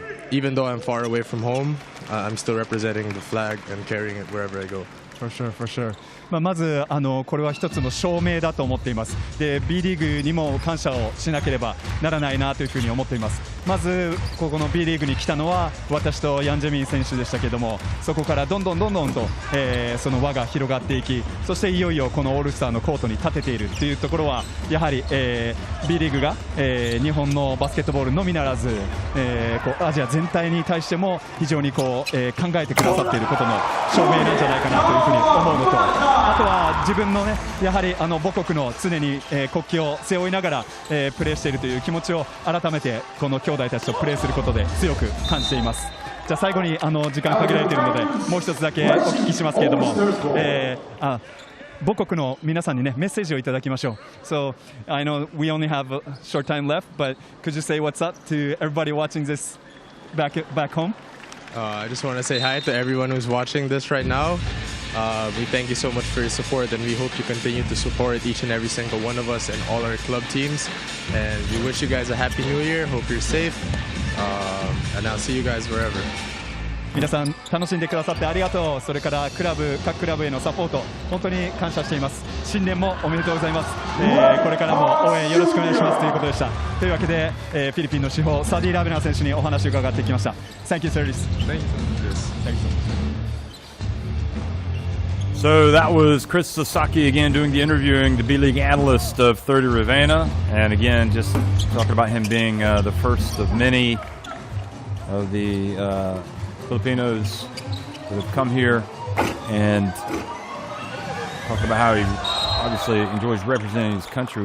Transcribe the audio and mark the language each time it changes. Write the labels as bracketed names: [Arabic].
[English] Even though I'm far away from home, I'm still representing the flag and carrying it wherever I go. For sure, for sure. [Japanese] まずこれは一つの証明だと思っています。で B リーグにも感謝をしなければならないなというふうに思っています。まずここの B リーグに来たのは私とヤン・ジェミン選手でしたけども、そこからどんどんと、その輪が広がっていき、そしていよいよこのオールスターのコートに立てているというところはやはり、B リーグが、日本のバスケットボールのみならず、アジア全体に対しても非常に考えてくださっていることの証明なんじゃないかなというふうに思うのと、あとは自分のね、やはり母国の常に、国旗を背負いながら、プレーしているという気持ちを改めてこの兄弟たちとプレーすることで強く感じています。じゃあ最後に時間限られているのでもう一つだけお聞きしますけれども、母国の皆さんにねメッセージをいただきましょう。 [English] So I know we only have a short time left, but could you say what's up to everybody watching this back home? I just want to say hi to everyone who's watching this right now. We thank you so much for your support, and we hope you continue to support each and every single one of us and all our club teams. And we wish you guys a happy new year. Hope you're safe. And I'll see you guys wherever. [Japanese] 皆さん楽しんでくださってありがとう。それから各クラブへのサポート本当に感謝しています。新年もおめでとうございます。これからも応援よろしくお願いしますということでした。というわけで、フィリピンの至宝サディ・ラベナー選手にお話を伺ってきました。 [English] Thank you, sir. Thank you. Thank you. So that was Chris Sasaki again doing the interviewing, the B-League analyst of 30 Ravenna. And again, just talking about him being the first of many of the Filipinos that have come here, and talking about how he obviously enjoys representing his country.